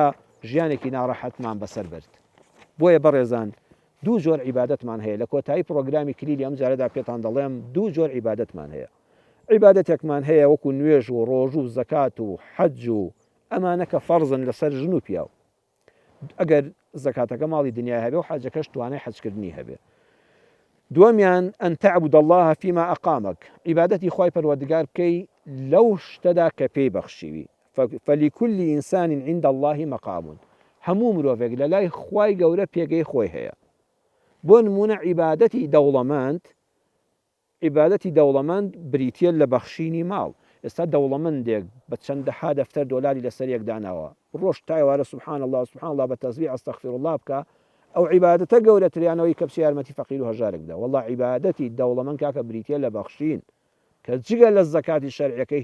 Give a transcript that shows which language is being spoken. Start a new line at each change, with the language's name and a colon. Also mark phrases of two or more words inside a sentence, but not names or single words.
Central Kurdish: ژیانێکی ناڕەحەتمان بەسەر برد بۆیە بەڕێزان دوو جۆر عیبادەتمان هەیە لە کۆتایی پرۆگرامی کلیلی ئەم جارەدا پێتان دەڵێم دوو جۆر عیبادەتمان هەیە عیبادەتێکمان هەیە وەکو نوێژ و ڕۆژ و زەکات و حەج و ئەمانە کە فەرزن لەسەر ژن و پیاو ئەگەر زەکاتەکە ماڵی دنیای هەبێ و حەجەکەش توانای حەجکردنی هەبێ دووەمیان
Arabic: ئەن تەعبود الله فيما ئەقامەک
Central Kurdish: عیبادەتی خوای پەروەردگار بکەی لەو شتەدا کە پێی بەخشیوی
Arabic: فلكل إنسان عند الله مقام
Central Kurdish: هەموو مرۆڤێک لە لای خوای گەورە پێگەی خۆی هەیە بۆ نمونە عیبادەتی دەوڵەمەند بریتە لە بەخشینی ماڵ ئێستا دەوڵەمەندێک بە چەندەها دەفتەر دۆلاری لەسەر یەکداناوە ڕۆژ تایوارە
Arabic: سبحان الله
Central Kurdish: بە تەسبیح
Arabic: ئەستەغفر الله
Central Kurdish: بکە ئەو عیبادەتە گەورەتریانەوەی کە بچی یارمەتی فەقیر و هەژارێک بدە وەڵڵا عیبادەتی دەوڵەمەند کاکە بریتە لە بەخشین کە جگە لە زەکاتی شەرعیەکەی